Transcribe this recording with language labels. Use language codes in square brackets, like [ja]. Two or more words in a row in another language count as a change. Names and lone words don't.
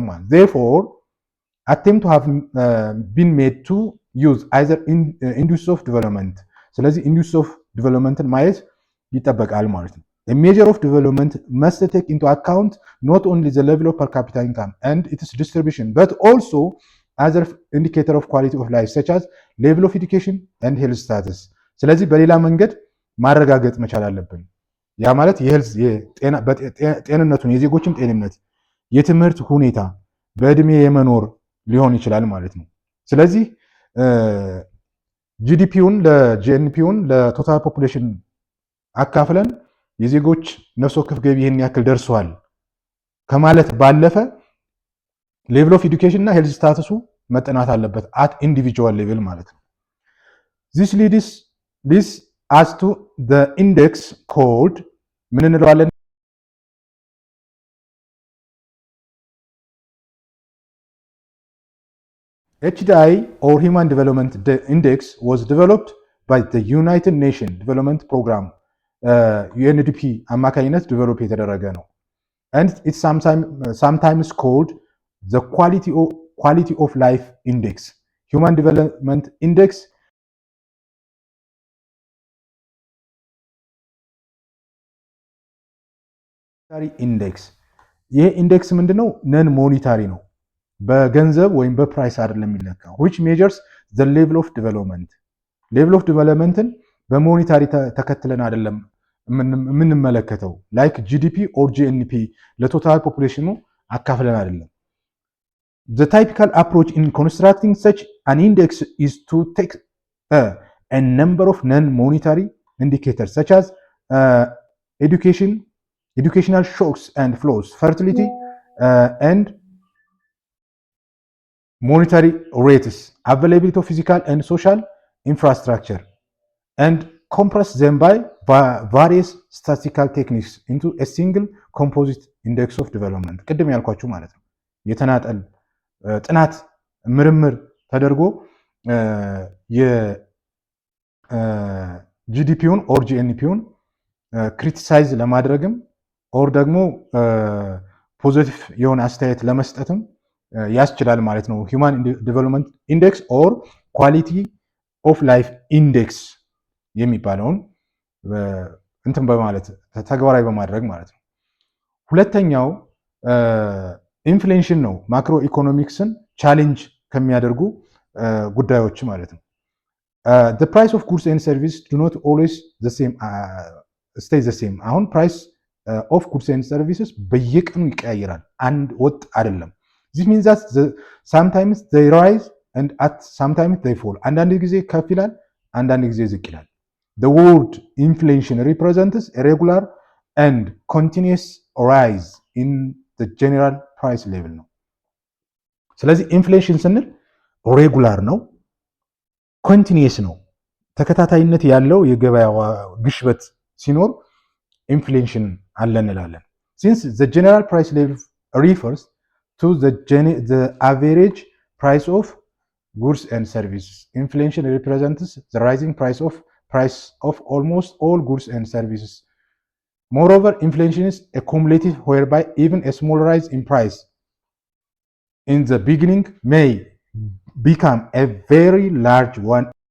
[en] Therefore, attempt to have been made to use either indices of development ስለዚህ indices of developmentን [am] ማየት ይጠበቃል ማለት ነው። [en] A measure of development must take into account not only the level of per capita income and its distribution, but also other indicator of quality of life such as level of education and health status. [am] ስለዚህ በሌላ መንገድ ማረጋገጥ መቻል አለብን። ያ ማለት ጤንነቱን የዜጎችን ጤንነት፣ የትምህርት ሁኔታ፣ በእድሜ የመኖር ሊሆን ይችላል ማለት ነው። ስለዚህ ጂዲፒውን ለጂኤንፒውን [en] total population [am] አካፍለን የዜጎች ነፍስ ወከፍ ገቢ ይህን ያክል ደርሷል ከማለት ባለፈ [en] level of education [am] እና [en] health status [am] መጠናት አለበት [en] at individual level [am] ማለት ነው። [en] this leads us to the index called [am] ምን እንለዋለን? [en] HDI or Human Development Index was developed by the United Nations Development Program UNDP [am] አማካኝነት ዲቨሎፕ የተደረገ ነው። [en] and it's sometimes called the quality of life index. Human Development Index [am] ኢንዴክስ ይሄ ኢንዴክስ ምንድነው? [en] non monetary [am] ነው። በገንዘብ ወይም በፕራይስ አይደለም የሚለካው። [en] which measures the level of development. level of developmentን [am] በሞኒታሪ ተከትለን አይደለም የምንመለከተው [en] like GDP or GNP [am] ለቶታል ፖፑሌሽኑ አካፍለን አይደለም። [en] The typical approach in constructing such an index is to take a number of non-monetary indicators such as educational shocks and flows, fertility, and monetary rates, availability of physical and social infrastructure, and compress them by various statistical techniques into a single composite index of development. [am] ቅድም ያልኳችሁ ማለት ነው። የተናጠል ጥናት ምርምር ተደርጎ የጂዲፒውን ኦር ጂኤንፒውን ክሪቲሳይዝ ለማድረግም ኦር ደግሞ ፖዚቲቭ የሆነ አስተያየት ለመስጠትም ያስችላል ማለት ነው። [en] human development index or quality of life index [am] የሚባለውን እንትን በማለት ተግባራዊ በማድረግ ማለት ነው። ሁለተኛው ኢንፍሌሽን ነው። ማክሮ ኢኮኖሚክስን ቻሌንጅ ከሚያደርጉ ጉዳዮች ማለት ነው። [en] the price of goods and services do not always stay the same. አሁን price of goods and services [am] በየቀኑ ይቀያየራል፣ አንድ ወጥ አይደለም። [en] this means that sometimes they rise and at sometimes they fall. [am] አንዳንድ ጊዜ ከፍ ይላል፣ አንዳንድ ጊዜ ዝቅ ይላል። [en] the word inflation represents a regular and continuous rise in the general price level ነው። [am] ስለዚህ ኢንፍሌሽን ስንል ሬጉላር ነው፣ ኮንቲኒየስ ነው፣ ተከታታይነት ያለው የገበያ ግሽበት ሲኖር ኢንፍሌሽን አለ እንላለን። [en] since the general price level refers to the average price of goods and services, inflation represents the rising price of almost all goods and services. Moreover, inflation is a cumulative whereby even a small rise in price in the beginning may become a very large one.